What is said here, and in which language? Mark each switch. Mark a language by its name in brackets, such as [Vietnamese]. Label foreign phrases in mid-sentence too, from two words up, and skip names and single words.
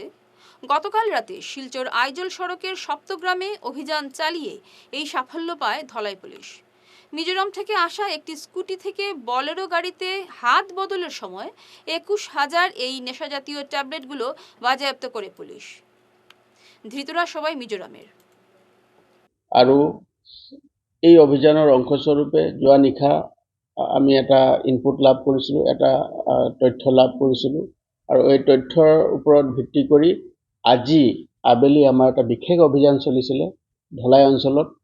[Bangla] গতকাল রাতে শিলচর আইজল সড়কের সপ্তগ্রামে অভিযান চালিয়ে এই সাফল্য পায় ধলাই পুলিশ। মিজোরাম থেকে আসা একটি স্কুটি থেকে বলেরো গাড়িতে হাত বদলের সময় 21,000 এই নেশাজাতীয় ট্যাবলেটগুলো বাজেয়াপ্ত করে পুলিশ। ধৃতরা সবাই মিজোরামের। [Assamese] আৰু এই অভিযানৰ অংশস্বৰূপে যোৱা নিশা আমি এটা ইনপুট লাভ কৰিছিলোঁ, এটা তথ্য লাভ কৰিছিলোঁ, আৰু এই তথ্যৰ ওপৰত ভিত্তি কৰি আজি আবেলি আমাৰ এটা বিশেষ অভিযান চলিছিলে ধলাই অঞ্চলত।